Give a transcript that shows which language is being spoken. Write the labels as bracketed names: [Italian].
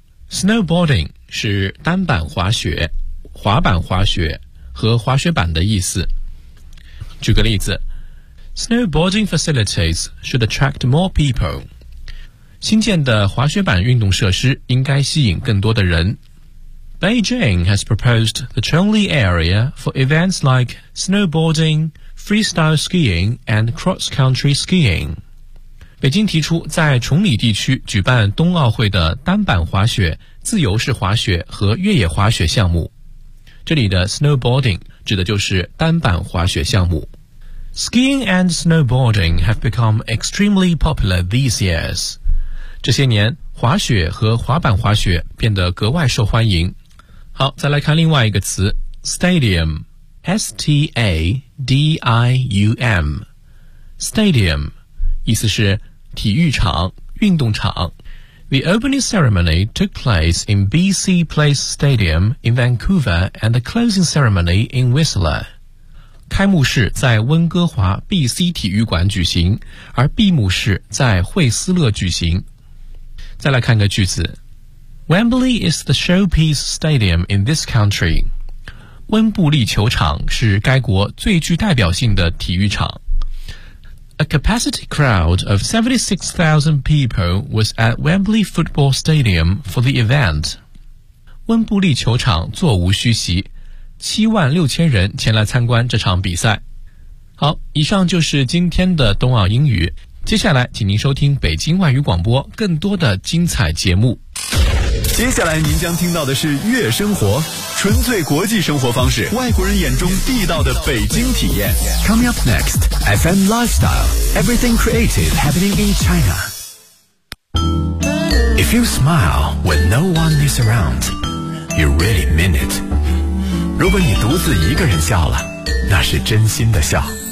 [Chinese] Snowboarding 是单板滑雪、滑板滑雪和滑雪板的意思。举个例子， [English] Snowboarding facilities should attract more people. [Chinese] 新建的滑雪板运动设施应该吸引更多的人。 [English] Beijing has proposed the Chongli area for events like snowboarding, freestyle skiing, and cross-country skiing. [Chinese] 北京提出在崇礼地区举办冬奥会的单板滑雪、自由式滑雪和越野滑雪项目。这里的 snowboarding 指的就是单板滑雪项目。 [English] Skiing and snowboarding have become extremely popular these years. [Chinese] 这些年，滑雪和滑板滑雪变得格外受欢迎。好，再来看另外一个词 ,stadium, S-T-A-D-I-U-M, stadium, 意思是体育场、运动场。 [English] The opening ceremony took place in BC Place Stadium in Vancouver and the closing ceremony in Whistler. [Chinese] 开幕式在温哥华 BC 体育馆举行，而闭幕式在惠斯勒举行。再来看个句子。 [English] Wembley is the showpiece stadium in this country. [Chinese] 温布利球场是该国最具代表性的体育场。 [English] A capacity crowd of 76,000 people was at Wembley Football Stadium for the event. [Chinese] 温布利球场座无虚席，76,000人前来参观这场比赛。好，以上就是今天的冬奥英语。接下来，请您收听北京外语广播更多的精彩节目。接下来您将听到的是悦生活，纯粹国际生活方式，外国人眼中地道的北京体验。 [English] Coming up next, FM Lifestyle, Everything Creative Happening in China. If you smile when no one is around, you really mean it. [Chinese] 如果你独自一个人笑了，那是真心的笑。